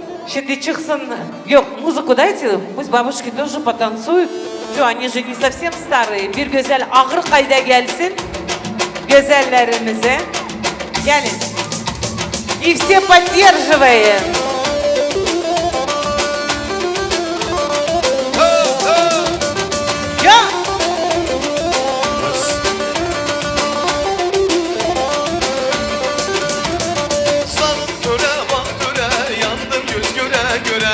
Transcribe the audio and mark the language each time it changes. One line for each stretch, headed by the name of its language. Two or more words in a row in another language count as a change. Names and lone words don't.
Turkish: Şimdi çıksın, yok
Russian: mузыку дайте, пусть бабушки тоже потанцуют. Şu они же не совсем старые.
Turkish: Bir güzel ağır kayda gelsin. Güzellerimize. Gelin.
Russian: И все поддерживаем. Ya.
Turkish: Zalim töre bak töre yandım göz göre göre.